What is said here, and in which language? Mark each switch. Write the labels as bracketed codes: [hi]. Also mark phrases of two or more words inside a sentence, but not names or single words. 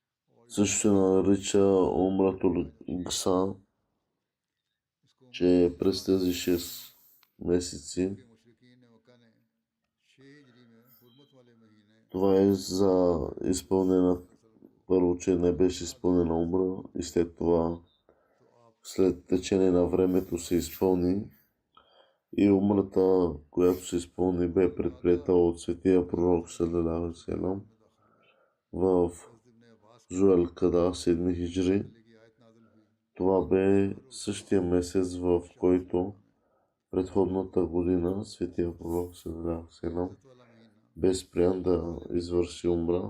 [bg] Също се нарича Умратул Гса, че през тези 6 месеци това е за изпълнена, първо, че не беше изпълнена умра и след това, след течение на времето се изпълни и умрата, която се изпълни, бе предприета от светия пророк [ar] صلى الله عليه وسلم [bg] в Зуел Када 7 хиджри. Това бе същия месец, в който предходната година светия пророк [ar] صلى الله عليه وسلم [bg] бе спрян да извърши умра.